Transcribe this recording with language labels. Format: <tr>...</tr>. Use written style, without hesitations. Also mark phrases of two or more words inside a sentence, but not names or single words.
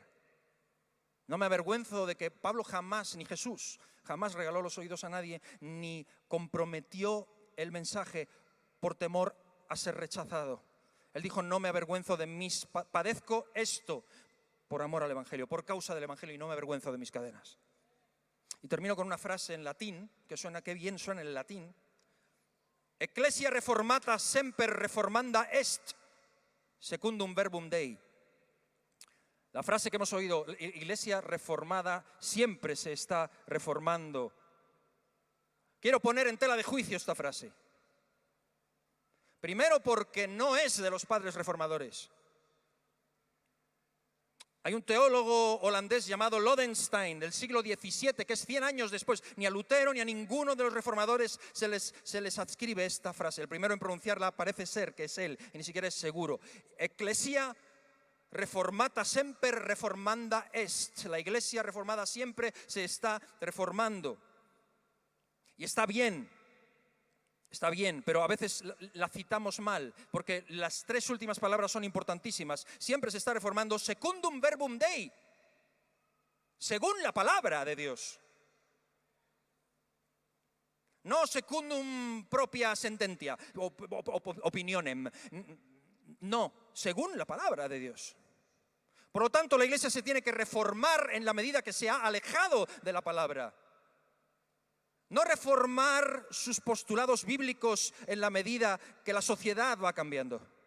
<es>No me avergüenzo de que Pablo jamás, ni Jesús, jamás regaló los oídos a nadie, ni comprometió el mensaje por temor a ser rechazado. Él dijo, no me avergüenzo de padezco esto por amor al Evangelio, por causa del Evangelio, y no me avergüenzo de mis cadenas. Y termino con una frase en latín, que bien suena en el latín.</es> <la>Ecclesia reformata semper reformanda est, secundum verbum Dei.</la> <es>La frase que hemos oído, iglesia reformada siempre se está reformando. Quiero poner en tela de juicio esta frase. Primero porque no es de los padres reformadores. Hay un teólogo holandés llamado Lodenstein del siglo XVII, que es 100 años después. Ni a Lutero ni a ninguno de los reformadores se les adscribe esta frase. El primero en pronunciarla parece ser que es él, y ni siquiera es seguro.</es> <la>Ecclesia reformata semper reformanda est.</la> <es>La iglesia reformada siempre se está reformando. Y está bien, pero a veces la citamos mal, porque las tres últimas palabras son importantísimas. Siempre se está reformando</es> <la>secundum verbum Dei,</la> <es>según la palabra de Dios.</es> <la>No secundum propria sententia, opinionem.</la> <es>No, según la palabra de Dios. Por lo tanto, la iglesia se tiene que reformar en la medida que se ha alejado de la palabra. No reformar sus postulados bíblicos en la medida que la sociedad va cambiando.</es>